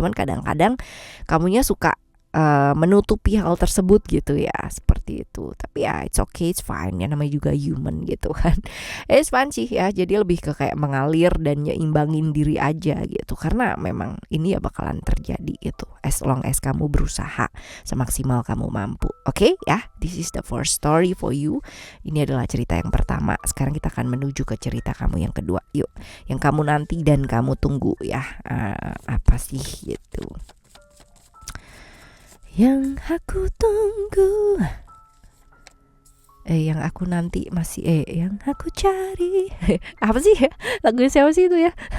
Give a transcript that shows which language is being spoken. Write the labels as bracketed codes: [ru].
[id] Cuman kadang-kadang kamunya suka menutupi hal tersebut gitu ya, seperti itu. Tapi ya [en] it's okay, it's fine [id] ya, namanya juga human gitu kan. [en] It's fun [id] sih ya, jadi lebih ke kayak mengalir dan nyimbangin diri aja gitu, karena memang ini ya bakalan terjadi gitu, [en] as long as [id] kamu berusaha semaksimal kamu mampu. Oke ya, [en] this is the first story for you. [id] Ini adalah cerita yang pertama. Sekarang kita akan menuju ke cerita kamu yang kedua. Yuk, yang kamu nanti dan kamu tunggu ya, apa sih gitu. Yang aku tunggu, yang aku nanti masih, yang aku cari. Apa sih ya? Lagu siapa sih itu ya?